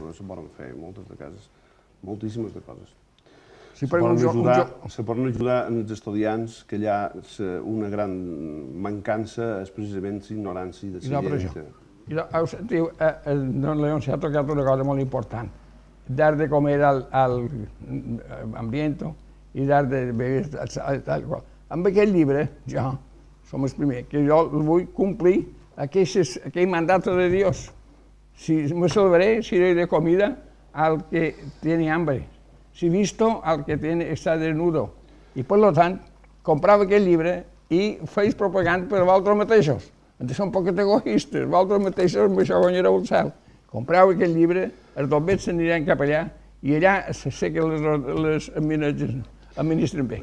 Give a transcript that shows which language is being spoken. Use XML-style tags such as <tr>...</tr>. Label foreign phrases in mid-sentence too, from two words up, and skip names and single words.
<ca>Se poden fer moltes de cases, moltíssimes de coses. Se poden ajudar els estudiants, que allà una gran mancança és precisament l'ignorància de la gent. Sentiu, don León s'ha tocat una cosa molt important.</ca> <es>Dar de comer al ambiente i dar de beber</es> <ca>tal qual. Amb aquest llibre, jo, som els primers, que jo vull complir aquell mandat de Dios.</ca> <es>Si me salvaré, si doy de comida al que tiene hambre. Si visto al que està desnudo.</es> <ca>I, per tant, comprava aquest llibre i feis propaganda per vosaltres mateixos. Són un poc egoistes, vosaltres mateixos amb això guanyareu el cel. Compreu aquest llibre, els dobbets s'aniran cap allà i allà sé que les amineges administren bé.</ca>